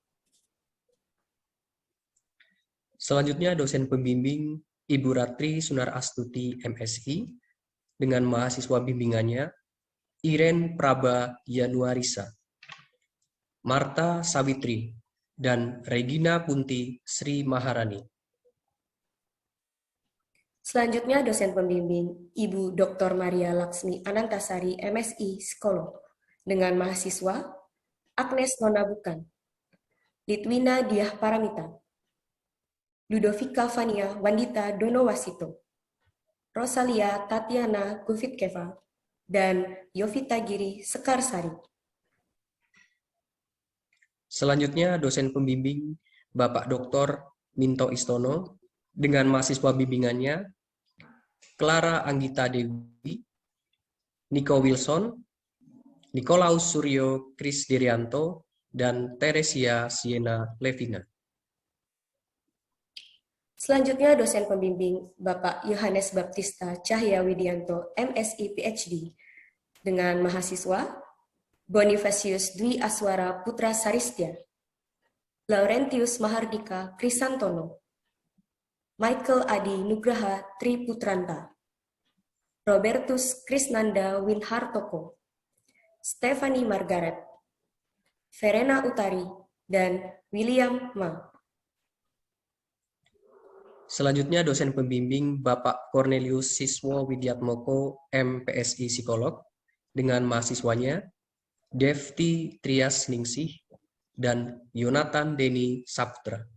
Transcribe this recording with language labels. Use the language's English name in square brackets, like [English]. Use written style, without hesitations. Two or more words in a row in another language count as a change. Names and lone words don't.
[Indonesian] Selanjutnya dosen pembimbing Ibu Ratri Sunar Astuti, MSI, dengan mahasiswa bimbingannya Iren Praba Yanuarisa, Marta Sawitri, dan Regina Punti Sri Maharani. Selanjutnya dosen pembimbing Ibu Dr. Maria Laksmi Anantasari, MSI Psikolog, dengan mahasiswa Agnes Nona Bukan, Litwina Diah Paramita, Ludovika Fania Wandita Donowasito, Rosalia Tatiana Gufitkeva, dan Yovita Giri Sekarsari. Selanjutnya dosen pembimbing Bapak Dr. Minto Istono dengan mahasiswa bimbingannya Clara Anggita Dewi, Nico Wilson, Nikolaus Suryo Krisdirianto, dan Teresia Siena Levina. Selanjutnya dosen pembimbing Bapak Yohanes Baptista Cahya Widianto, MSI PhD, dengan mahasiswa Bonifacius Dwi Aswara Putra Saristya, Laurentius Mahardika Krisantono, Michael Adi Nugraha Triputranta, Robertus Krisnanda Winhartoko, Stephanie Margaret, Verena Utari, dan William Ma. Selanjutnya dosen pembimbing Bapak Cornelius Siswo Widiatmoko, MPSI Psikolog, dengan mahasiswanya Devti Trias Ningsih dan Yonatan Deni Saputra.